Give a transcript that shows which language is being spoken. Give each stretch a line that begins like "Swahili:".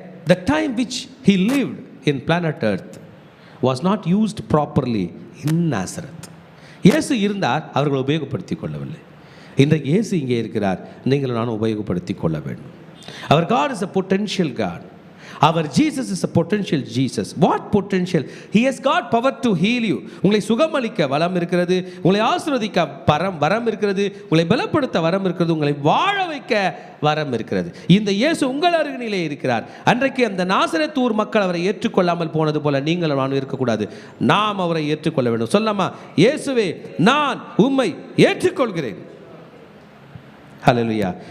English: The time which he lived in planet earth was not used properly in Nazareth.
Tamil: இயேசு இருந்தார், அவர்கள் உபயோகப்படுத்தி கொள்ளவில்லை. இன்றைக்கு இயேசு இங்கே இருக்கிறார், நீங்கள் நானும் உபயோகப்படுத்தி கொள்ள வேண்டும்.
English: Our God is a potential God. Our Jesus is a potential Jesus. What potential? He has got power to heal you.
Tamil: உங்களை சுகமளிக்க வரம் இருக்கிறது, உங்களை ஆசீர்வதிக்க வரம் இருக்கிறது, உங்களை பலப்படுத்த வரம் இருக்கிறது, உங்களை வாழ வைக்க வரம் இருக்கிறது. இந்த இயேசு உங்கள் அருகிலே இருக்கிறார். அன்றைக்கு அந்த நாசரேத்தூர் மக்கள் அவரை ஏற்றுக்கொள்ளாமல் போனது போல நீங்கள் நானும் இருக்கக்கூடாது. நாம் அவரை ஏற்றுக்கொள்ள வேண்டும். சொல்லாமா, இயேசுவே நான் உம்மை ஏற்றுக்கொள்கிறேன். ஹல்லேலூயா.